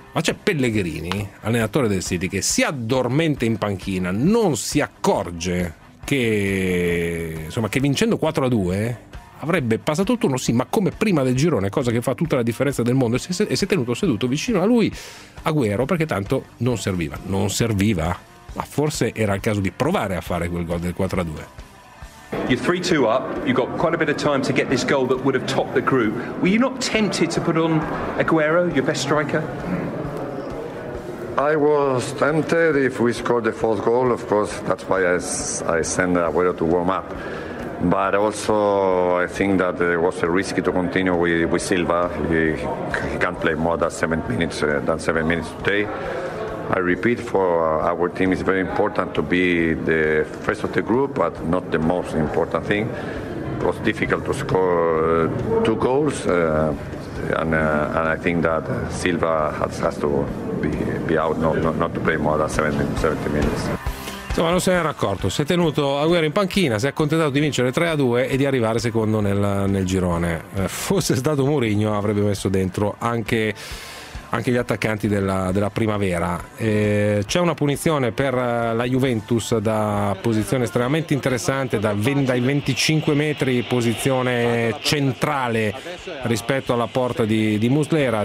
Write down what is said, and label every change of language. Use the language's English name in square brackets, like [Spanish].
[Italian] Ma c'è Pellegrini, allenatore del City, che si addormenta in panchina, non si accorge che vincendo 4-2 avrebbe passato il turno, sì, ma come prima del girone, cosa che fa tutta la differenza del mondo, e si è tenuto seduto vicino a lui Agüero, perché tanto non serviva. Non serviva? Ma forse era il caso di provare a fare quel gol del 4-2. [English] You're 3-2 up, you've got quite a bit of time to get this goal that would have topped the group. Were you not tempted to put on Agüero, your best striker? I was tempted. If we scored the fourth goal, of course, that's why I send Agüero to warm up. But also, I think that it was a risk to continue with Silva. He can't play more than 7 minutes today. I repeat, for our team, it's very important to be the first of the group, but not the most important thing. It was difficult to score two goals, and I think that Silva has to be out, not to play more than 70 minutes. [Italian] Insomma, non se n'era accorto, si è tenuto Agüero in panchina, si è accontentato di vincere 3-2 e di arrivare secondo nel girone. Fosse stato Mourinho, avrebbe messo dentro anche gli attaccanti della primavera. C'è una punizione per la Juventus da posizione estremamente interessante, dai 25 metri posizione centrale rispetto alla porta di Muslera.